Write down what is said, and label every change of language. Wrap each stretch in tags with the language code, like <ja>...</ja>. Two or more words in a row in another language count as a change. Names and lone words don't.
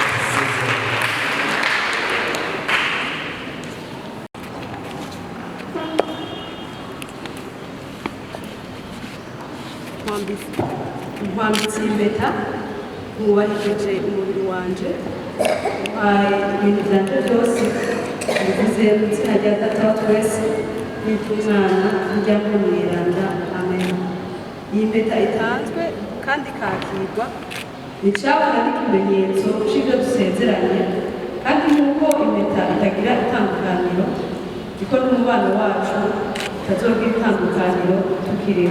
<rn>Nkwambitse impeta mwubahirije umubiri wanje uhaye ibintu byanjye byose bivuze mu izina rya Data wa twese n'iry'Umwana n'irya Mweranda. Amen. Iyi mpeta itanzwe kandi ikakirwa nicabona n'ikimenyetso c'ibyo dusezeranye, kandi nk'uko impeta itagira itandukaniro niko n'umubano wacu utazogira itandukaniro tukiriho.</rn>